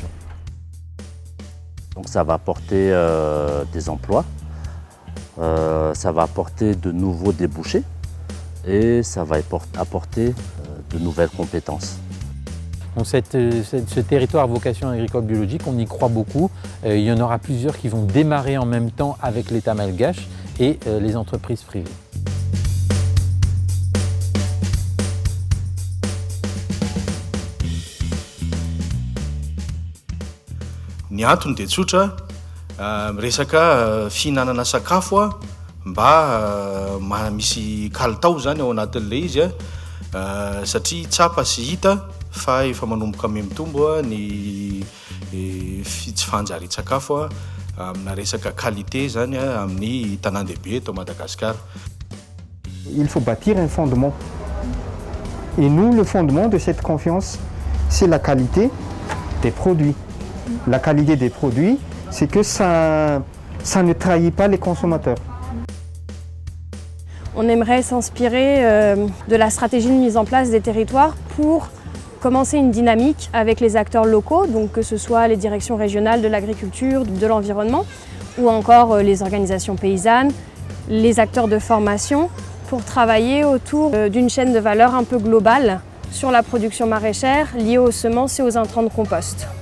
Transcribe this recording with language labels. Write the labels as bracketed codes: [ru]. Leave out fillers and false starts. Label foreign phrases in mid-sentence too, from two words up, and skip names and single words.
[fr] Donc ça va apporter des emplois, ça va apporter de nouveaux débouchés et ça va apporter de nouvelles compétences. Donc ce territoire à vocation agricole biologique, on y croit beaucoup. Il y en aura plusieurs qui vont démarrer en même temps avec l'État malgache et les entreprises privées. [mg] Ny antony dia tsotra, resaka fihinanana sakafo mba misy kalitao zany ao anatin'ilay izy satria tsapa sy hita fa efa manomboka mitombo ny tsy fanjarian-tsakafo amina resaka qualité zany amin'ny tanan-dehibe eto Madagascar. [fr] Il faut bâtir un fondement. Et nous, le fondement de cette confiance, c'est la qualité des produits. La qualité des produits, c'est que ça ne trahit pas les consommateurs. On aimerait s'inspirer de la stratégie de mise en place des territoires pour commencer une dynamique avec les acteurs locaux, donc que ce soit les directions régionales de l'agriculture, de l'environnement, ou encore les organisations paysannes, les acteurs de formation, pour travailler autour d'une chaîne de valeur un peu globale sur la production maraîchère liée aux semences et aux intrants de compost.